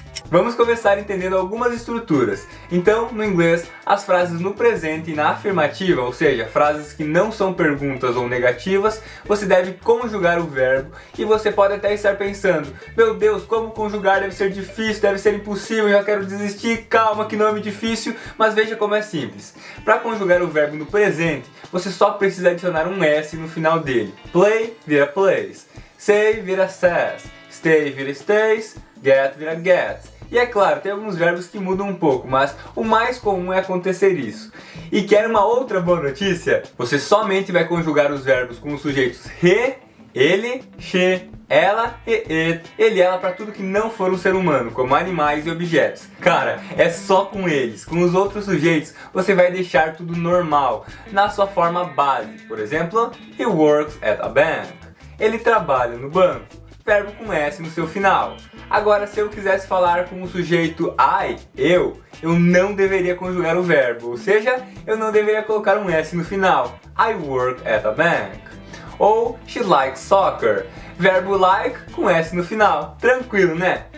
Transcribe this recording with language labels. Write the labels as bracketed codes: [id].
[pt] Vamos começar entendendo algumas estruturas. Então, no inglês, as frases no presente e na afirmativa, ou seja, frases que não são perguntas ou negativas, você deve conjugar o verbo e você pode até estar pensando, meu Deus, como conjugar deve ser difícil, deve ser impossível, eu já quero desistir, calma que nome difícil, mas veja como é simples. Para conjugar o verbo no presente, você só precisa adicionar um S no final dele. Play vira plays, say vira says, stay vira stays, get vira gets. E é claro, tem alguns verbos que mudam um pouco, mas o mais comum é acontecer isso. E quer uma outra boa notícia? Você somente vai conjugar os verbos com os sujeitos he, ele, she, ela e it, ele, ela para tudo que não for um ser humano, como animais e objetos. Cara, é só com eles. Com os outros sujeitos, você vai deixar tudo normal, na sua forma base. Por exemplo, [en] he works at a bank. [pt] Ele trabalha no banco. Verbo com S no seu final. Agora, se eu quisesse falar com o sujeito I, eu não deveria conjugar o verbo, ou seja, eu não deveria colocar um S no final. [en] I work at a bank. Ou she likes soccer. [pt] Verbo like com S no final. Tranquilo, né?